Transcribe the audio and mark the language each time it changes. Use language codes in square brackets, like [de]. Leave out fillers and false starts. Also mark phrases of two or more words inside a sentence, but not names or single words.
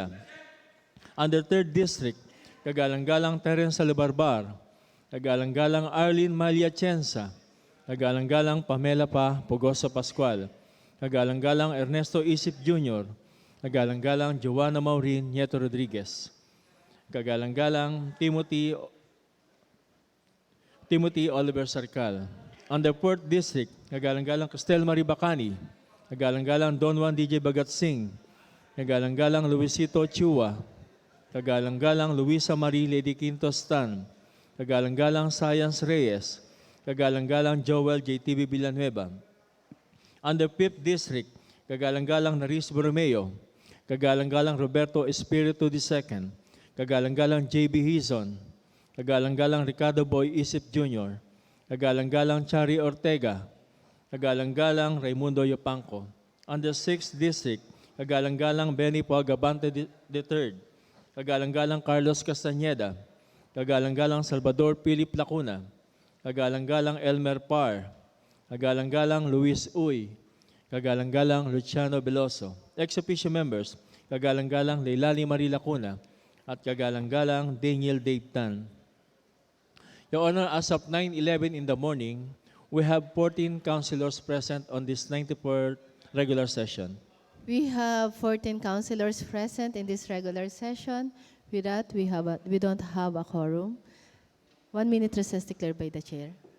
[en] Under Third District, [tl] Kagalang-galang Terence Salibarbar, Kagalang-galang Arlene Maliachensa, Kagalang-galang Pamela Pa Pogoso Pascual, Kagalang-galang Ernesto Isip Jr., Kagalang-galang Joanna Maureen Nieto Rodriguez, Kagalang-galang Timothy Oliver Sarcal. [en] Under 4th District, [tl] Kagalang-galang Cristel Marie Bacani, Kagalang-galang Don Juan DJ Bagatsing, Kagalang-galang Luisito Chua, Kagalang-galang Luisa Marie Lady Quinto Stan, Kagalang-galang Science Reyes, Kagalang-galang Joel JTV Villanueva. [en] Under 5th District, [tl] Kagalang-galang Naris Borromeo, Kagalang-galang Roberto Espiritu II, Kagalang-galang JB Hizon, Kagalang-galang Ricardo Boy Isip Jr., Kagalang-galang Chari Ortega, Kagalang-galang Raimundo Yopanco. [en] Under 6th District, [tl] Kagalang-galang Benny Pagabante III, Kagalang-galang Carlos Castañeda, Kagalang-galang Salvador Philip Lacuna, Kagalang-galang Elmer Par, Kagalang-galang Luis Uy, Kagalang-galang Luciano Veloso. [en] Ex-officio members, [tl] Kagalang-galang Leilani Marie Lacuna, at Kagalang-galang Daniel Dave Tan. [en] Your Honor, as of 9:11 in the morning, we have 14 councilors present on this 94th regular session. We have 14 councilors present in this regular session. With that, we don't have a quorum. 1 minute recess declared by the chair.